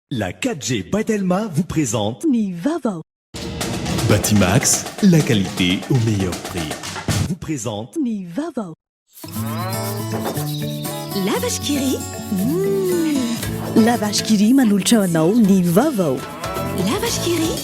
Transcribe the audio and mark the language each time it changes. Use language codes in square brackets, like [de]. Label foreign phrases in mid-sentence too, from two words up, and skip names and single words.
[fr] La 4G Batelma vous présente Ni Vavao. Batimax, la qualité au meilleur prix. Vous présente Ni Vavao. La vache qui rit. [mg] La vache qui rit manolotra anao ny Vavao. [fr] La vache qui rit.